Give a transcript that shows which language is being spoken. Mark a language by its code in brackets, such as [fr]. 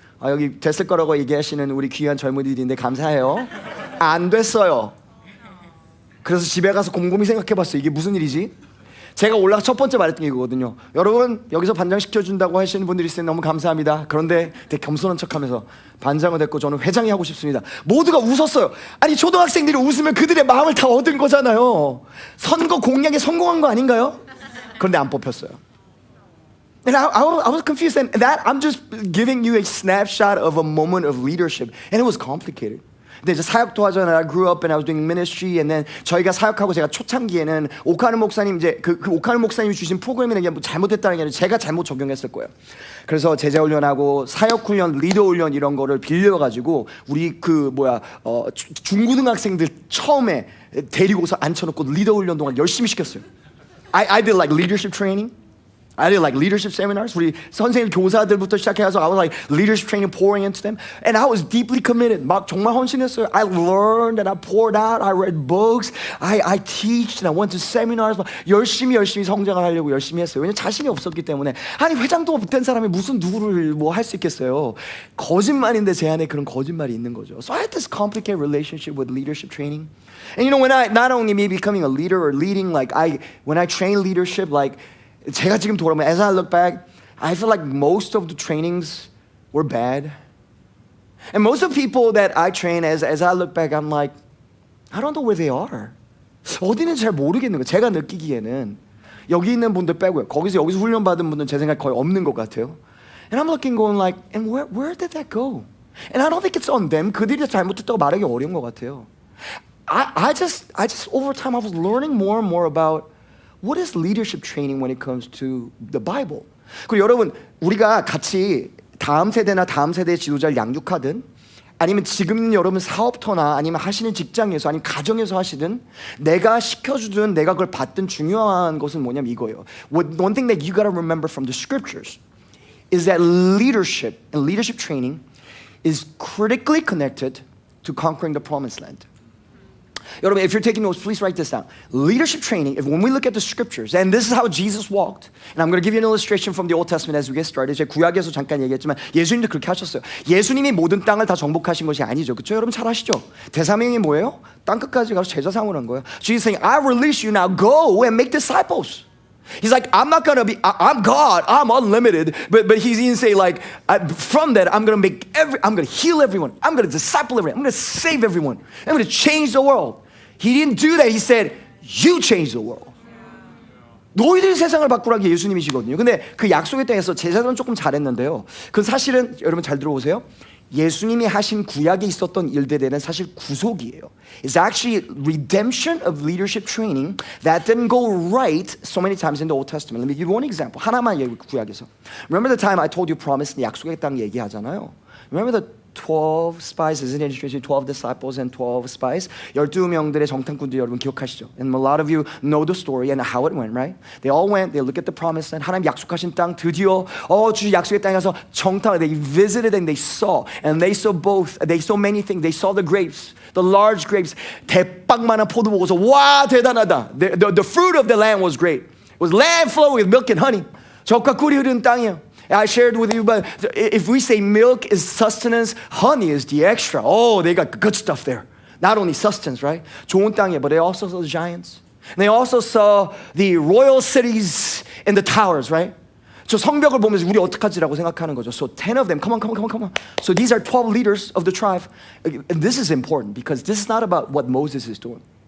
[ko] 여기 됐을 거라고 얘기하시는 우리 귀한 젊은이들인데 감사해요. 안 됐어요. 그래서 집에 가서 곰곰이 생각해봤어요. 이게 무슨 일이지? 제가 올라가 첫 번째 말했던 게 이거거든요. 여러분 여기서 반장 시켜준다고 하시는 분들이 있으면 너무 감사합니다. 그런데 되게 겸손한 척하면서 반장은 됐고 저는 회장이 하고 싶습니다. 모두가 웃었어요. 아니 초등학생들이 웃으면 그들의 마음을 다 얻은 거잖아요. 선거 공약에 성공한 거 아닌가요? 그런데 안 뽑혔어요. [en] And I was confused. And that I'm just giving you a snapshot of a moment of leadership. And it was complicated. [ko] 근데 이제 사역도 하잖아요. [en] I grew up and I was doing ministry. [ko] And then 저희가 사역하고 제가 초창기에는 오카노 목사님 이제 그 오카노 목사님이 주신 프로그램이나 게 뭐 잘못됐다는 게 아니라 제가 잘못 적용했을 거예요. 그래서 제자 훈련하고 사역 훈련, 리더 훈련 이런 거를 빌려가지고 우리 중고등학생들 처음에 데리고서 앉혀놓고 리더 훈련 동안 열심히 시켰어요. [en] I did like leadership training. I did like leadership seminars. [ko] 우리 선생님 교사들부터 시작해서 [en] I was like leadership training pouring into them. And I was deeply committed. [ko] 막 정말 헌신했어요. [en] I learned and I poured out. I read books. I teached and I went to seminars. [ko] 막 열심히 성장을 하려고 열심히 했어요. 왜냐면 자신이 없었기 때문에. 아니 회장도 못 된 사람이 무슨 누구를 뭐 할 수 있겠어요. 거짓말인데 제 안에 그런 거짓말이 있는 거죠. [en] So I had this complicated relationship with leadership training. And you know when I not only me becoming a leader or leading when I train leadership [ko] 제가 지금 돌아보면 [en] as I look back, I feel like most of the trainings were bad. And most of the people that I train as I look back, I'm like, I don't know where they are. [ko] 어디는 잘 모르겠는 거예요. 제가 느끼기에는 여기 있는 분들 빼고요. 여기서 훈련 받은 분들은 제 생각에 거의 없는 것 같아요. [en] And I'm looking going like, and where did that go? And I don't think it's on them. [ko] 그들이 잘못했다고 말하기 어려운 것 같아요. [en] I just over time I was learning more and more about what is leadership training when it comes to the Bible. [ko] 그리고 여러분 우리가 같이 다음 세대나 다음 세대의 지도자를 양육하든 아니면 지금 여러분 사업터나 아니면 하시는 직장에서 아니면 가정에서 하시든 내가 시켜주든 내가 그걸 받든 중요한 것은 뭐냐면 이거예요. [en] One thing that you got to remember from the scriptures is that leadership and leadership training is critically connected to conquering the promised land. 여러분, if you're taking notes, please write this down. Leadership training, when we look at the scriptures, and this is how Jesus walked, and I'm going to give you an illustration from the Old Testament as we get started. [ko] 제가 구약에서 잠깐 얘기했지만 예수님도 그렇게 하셨어요. 예수님이 모든 땅을 다 정복하신 것이 아니죠. 그렇죠? 여러분 잘 아시죠? 대사명이 뭐예요? 땅 끝까지 가서 제자 삼으라는 거예요. [en] Jesus saying, I release you now, go and make disciples. He's like, I'm not gonna be, I'm God, I'm unlimited. But he's even say like, from that, I'm gonna heal everyone. I'm gonna disciple everyone. I'm gonna save everyone. I'm gonna change the world. He didn't do that. He said, you change the world. [ko] 너희들이 세상을 바꾸라는 게 예수님이시거든요. 근데 그 약속의 땅에서 제자들은 조금 잘했는데요. 그 사실은 여러분 잘 들어보세요. 예수님이 하신 구약에 있었던 일들에는 사실 구속이에요. [en] It's actually redemption of leadership training that didn't go right so many times in the Old Testament. Let me give you one example. [ko] 하나만 얘기 구약에서. [en] Remember the time I told you promised [ko] 약속의 땅 얘기하잖아요. [en] Remember the 12 spies, isn't it interesting? 12 disciples and 12 spies. [ko] 12명들의 정탐꾼들 여러분 기억하시죠? [en] And a lot of you know the story and how it went, right? They all went, they looked at the promised land. [ko] 하나님 약속하신 땅 드디어 주 약속의 땅에 가서 정탐. [en] They visited and they saw both. They saw many things. They saw the grapes, the large grapes. 대빵만한 포도 보고서 와 대단하다. The fruit of the land was great. It was land flowing with milk and honey. [ko] 젖과 꿀이 흐르는 땅이에요. [en] I shared with you, but if we say milk is sustenance, honey is the extra. Oh, they got good stuff there. Not only sustenance, right? [ko] 좋은 땅이에요, [en] but they also saw the giants. And they also saw the royal cities and the towers, right? [ko] 저 성벽을 보면서 우리 어떡하지라고 생각하는 거죠. [en] So 10 of them, come on. So these are 12 leaders of the tribe. And this is important because this is not about what Moses is doing.